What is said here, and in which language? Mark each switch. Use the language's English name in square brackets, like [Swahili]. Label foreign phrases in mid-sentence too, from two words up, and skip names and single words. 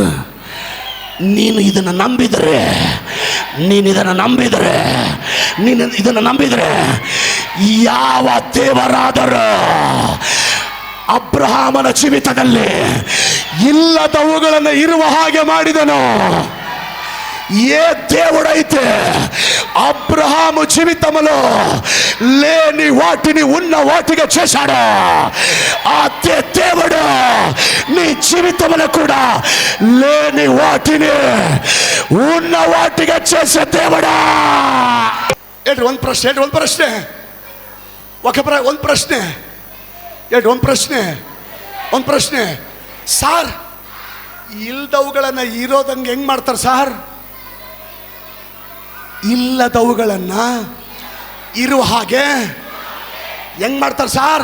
[Kannada] ನೀನು ಇದನ್ನು ನಂಬಿದರೆ ಯಾವ ದೇವರಾದರೂ ಅಬ್ರಹಾಮನ ಜೀವಿತದಲ್ಲಿ ಇಲ್ಲದವುಗಳನ್ನು ಇರುವ ಹಾಗೆ ಮಾಡಿದನು. [Telugu] ఏ దేవుడైతే అబ్రహాము జీవితంలో లేని వాటిని ఉన్న వాటిగా చేశాడో అదే దేవుడు నీ జీవితంలో కూడా లేని వాటిని ఉన్న వాటిగా చేసే దేవుడా. [Kannada] ಒಂದು ಪ್ರಶ್ನೆ ಸಾರ್, ಇಲ್ದವುಗಳನ್ನು ಇರೋದಂಗೆ ಹೆಂಗ್ ಮಾಡ್ತಾರೆ ಸಾರ್? ಇಲ್ಲದವುಗಳನ್ನ ಇರುವ ಹಾಗೆ ಹೆಂಗ್ ಮಾಡ್ತಾರೆ ಸಾರ್?